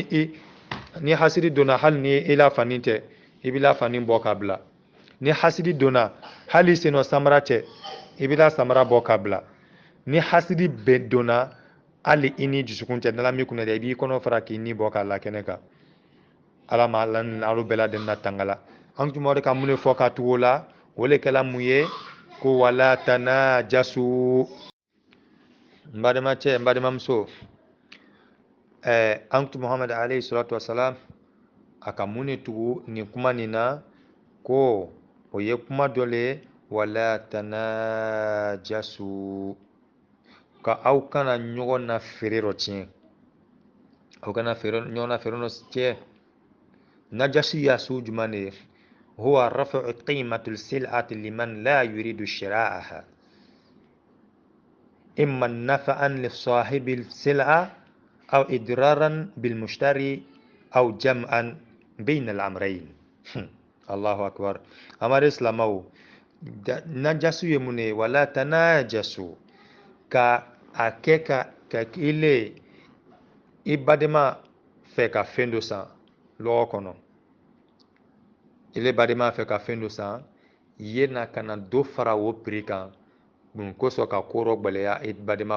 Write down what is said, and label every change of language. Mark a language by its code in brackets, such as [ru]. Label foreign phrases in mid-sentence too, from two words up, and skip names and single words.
[bm] ni hasidi donna hali ni i la fani tɛ i bɛ la fani bɔ k'a bila ni hasidi donna hali senɔ samara tɛ i bɛ la samara bɔ k'a bila ni hasidi bɛ donna hali i ni dusukun tɛ n'ala min kunna dɛ i b'i kɔnɔ fara k'i ni bɔ k'a la kɛnɛ kan ala ma ala ni alu bɛɛ ladɛni na tangala an tun bɛ ka mun de fɔ ka tugu o la o le kɛla mun ye ko [ar] ولا تناجشوا [bm] n badenmacɛ n badenmamuso antu Muhammad [ar] عليه الصلاة والسلام [bm] aka muni tugu ni kuma nina ko o ye kuma dole [ar] ولا تناجشوا [bm] ka aw kana ɲɔgɔn na feere dɔ tiɲɛ aw kana ɲɔgɔn na feere dɔ tiɲɛ najasi ya su jumɛn de ye [ar] هو رفع قيمة السلعة لمن لا يريد شراءها إما نفعا لصاحب السلعة أو إضرارا بالمشتري أو جمعا بين الأمرين الله أكبر [bm] amare islamau najasu ye mun ye [ar] ولا تناجشوا [bm] ka a kɛ ka ile i badema fɛ ka fɛn dɔ san lɔgɔ kɔnɔ ile badema fɛ ka fɛn dɔ san ye na ka na dɔ fara o prix kan mun kosɔn ka ko dɔ gbɛlɛya i badema